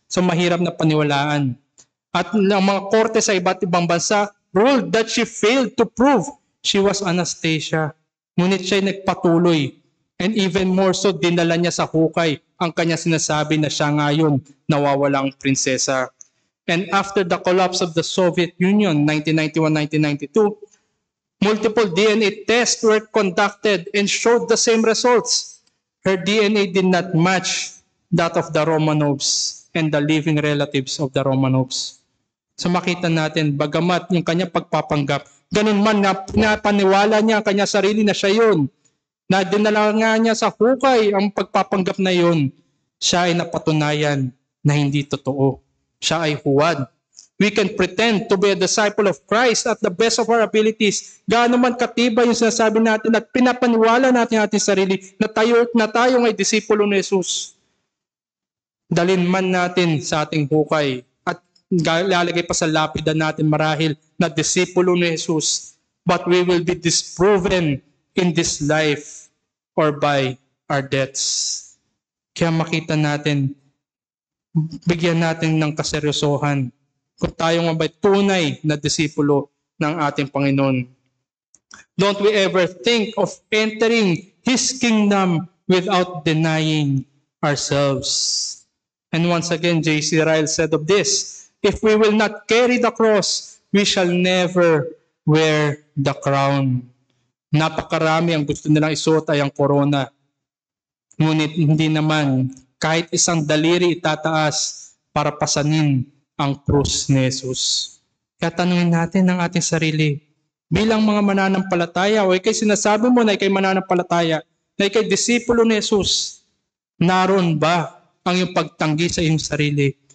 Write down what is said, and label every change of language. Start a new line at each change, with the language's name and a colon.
Filipino: So mahirap na paniwalaan. At ang mga korte sa iba't ibang bansa
English: ruled that she failed to prove she was Anastasia.
Filipino: Ngunit siya nagpatuloy.
English: And even more so,
Filipino: dinala niya sa hukay ang kanya sinasabi na siya ngayon nawawalang prinsesa.
English: And after the collapse of the Soviet Union, 1991-1992, multiple DNA tests were conducted and showed the same results. Her DNA did not match that of the Romanovs and the living relatives of the Romanovs.
Filipino: So makita natin, bagamat yung kanya pagpapanggap, ganun man na pinapaniwala niya ang kanya sarili na siya yun, na dinala nga niya sa hukay ang pagpapanggap na yun, siya ay napatunayan na hindi totoo. Siya ay huwad.
English: We can pretend to be a disciple of Christ at the best of our abilities.
Filipino: Gaano man katibay yung sinasabi natin at pinapaniwala natin ating sarili na tayo ay disipulo ni Jesus. Dalin man natin sa ating hukay at lalagay pa sa lapida natin marahil na disipulo ni Jesus.
English: But we will be disproven in this life or by our deaths.
Filipino: Kaya makita natin, bigyan natin ng kaseryosohan kung tayo nga ba'y tunay na disipulo ng ating Panginoon.
English: Don't we ever think of entering His kingdom without denying ourselves. And once again, J.C. Ryle said of this, if we will not carry the cross, we shall never wear the crown.
Filipino: Napakarami ang gusto nilang isuot ay ang corona. Ngunit hindi naman kahit isang daliri itataas para pasanin ang krus ni Jesus. Kaya tanungin natin ang ating sarili, bilang mga mananampalataya o ikay sinasabi mo na ikay mananampalataya, na ikay disipulo ni Jesus, naroon ba ang iyong pagtanggi sa iyong sarili?